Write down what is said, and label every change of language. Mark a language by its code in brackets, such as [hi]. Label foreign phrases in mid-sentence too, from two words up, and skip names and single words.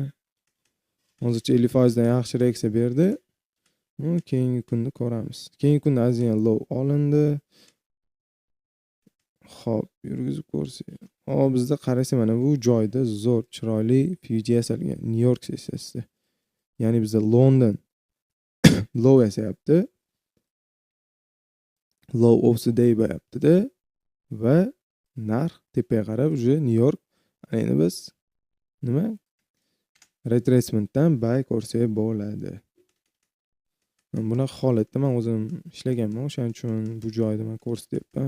[uz] Hozircha 50% dan yaxshi reaksiya berdi. Keyingi kunni ko'ramiz. Keyingi kunda aziyam low olindi. Hop, yurgizib ko'rsak. Bizda qarasa mana bu joyda zo'r chiroyli Fuji yasalgan New York sessiyasida. Ya'ni bizda London low yasayapti. [en] Low of the day [uz] bo'lyapti-da va narx tepaga qarab уже New York. Endi biz nima? Retracementdan buy ko'rsak bo'ladi. Bunaqa holatda men o'zim ishlaganman, o'shaning uchun bu joyda men ko'rsatyapman.